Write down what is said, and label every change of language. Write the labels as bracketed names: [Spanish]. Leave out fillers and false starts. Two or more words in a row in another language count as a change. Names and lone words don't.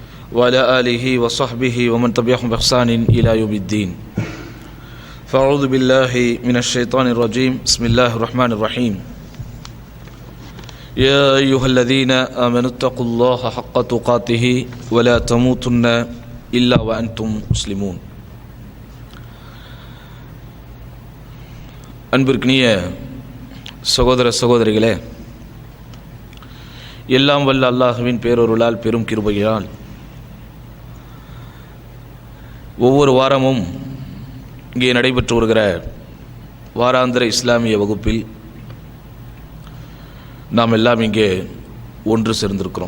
[Arabic] وعلى آله وصحبه ومن تبعهم بإحسان إلى يوم الدين. فأعوذ بالله من الشيطان الرجيم. بسم الله الرحمن الرحيم. يا أيها الذين آمنوا اتقوا الله حق تقاته ولا تموتن إلا وأنتم مسلمون. [Tamil] அன்பிற்கினிய சகோதர சகோதரிகளே, எல்லாம் வல்ல அல்லாஹ்வின் பேரொருளால் பெரும் கிருபையால் ஒவ்வொரு வாரமும் இங்கே நடைபெற்று வருகிற வாராந்திர இஸ்லாமிய வகுப்பில் நாம் எல்லாம் இங்கே ஒன்று சேர்ந்திருக்கிறோம்.